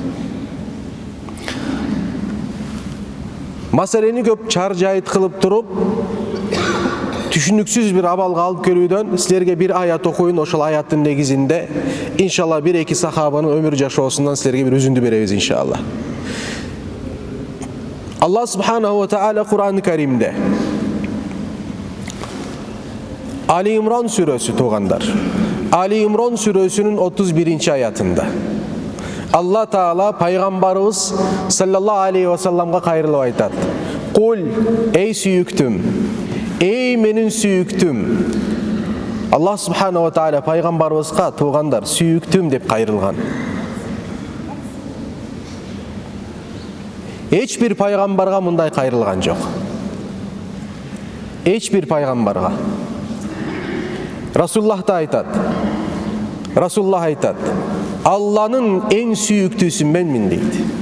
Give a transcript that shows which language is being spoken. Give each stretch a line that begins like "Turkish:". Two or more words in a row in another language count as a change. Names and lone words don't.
Kyrgyz: Маселени көп чаржайыт кылып туруп, түшүнүксүз бир абалга алып келүүдөн силерге бир аят окуйун. Ошол аяттын негизинде иншалла бир-эки сахабанын өмүр жашоосундан силерге бир үзүндү беребиз, иншалла.
Arabic: الله سبحانه وتعالى
Kyrgyz: Кур'ан-ы Каримде Али Имран сүрөсү, туугандар, Али Имран сүрөсүнүн 31-ci аятында Алла Таала пайгамбарыбыз
Arabic: صلى الله عليه وسلم
Kyrgyz: кайрылып айтат: "Кул, эй сүйүктүм, эй менин сүйүктүм."
Arabic: الله سبحانه وتعالى
Kyrgyz: пайгамбарыбызга, туугандар, сүйүктүм деп кайрылган. Эч бир пайгамбарга мындай кайрылган жок. Эч бир пайгамбарга. Расулуллах айтат: Алланын эң сүйүктүүсү менмин дейт.